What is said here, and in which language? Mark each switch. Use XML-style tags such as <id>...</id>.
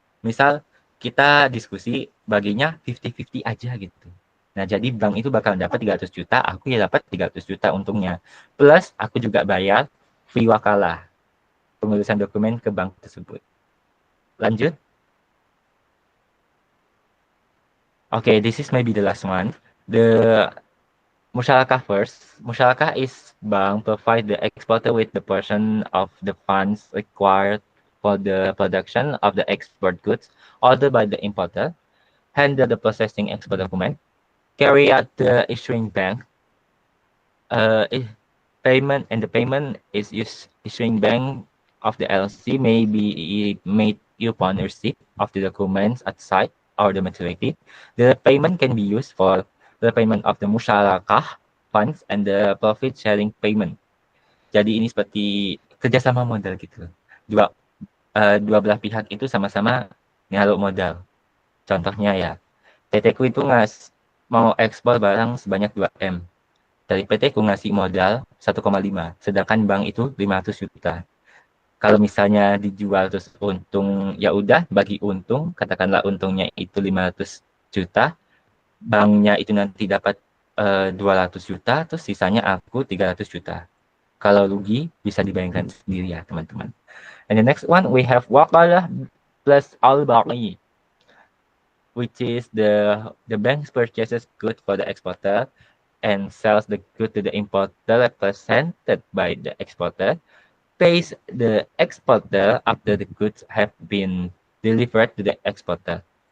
<id>Misal kita diskusi baginya 50-50 aja gitu. Nah, jadi bank itu bakal dapat 300 juta, aku ya dapat 300 juta untungnya. Plus aku juga bayar fee wakalah pengurusan dokumen ke bank tersebut. Lanjut.</id> <en>Okay, this is maybe the last one. The Musyarakah first. Musyarakah is bank provide the exporter with the portion of the funds required for the production of the export goods ordered by the importer, handle the processing export document, carry out the issuing bank, payment, and the payment is issuing bank of the LC may be made upon receipt of the documents at site or the maturity. The payment can be used for the payment of the musyarakah funds and the profit sharing payment.</en> <id>Jadi ini seperti kerjasama modal gitu. Dua belah pihak itu sama-sama naruh modal. Contohnya ya, PT ku itu mau ekspor barang sebanyak 2M. Dari PT ku ngasih modal 1,5, sedangkan bank itu 500 juta. Kalau misalnya dijual terus untung, ya udah bagi untung, katakanlah untungnya itu 500 juta, banknya itu nanti dapat 200 juta, terus sisanya aku 300 juta. Kalau rugi bisa dibayangkan sendiri ya teman-teman.</id> <en>And the next one we have wakalah plus al-baqi, which is the bank purchases good for the exporter and sells the good to the importer represented by the exporter, pays the exporter after the goods have been delivered to the exporter.</en>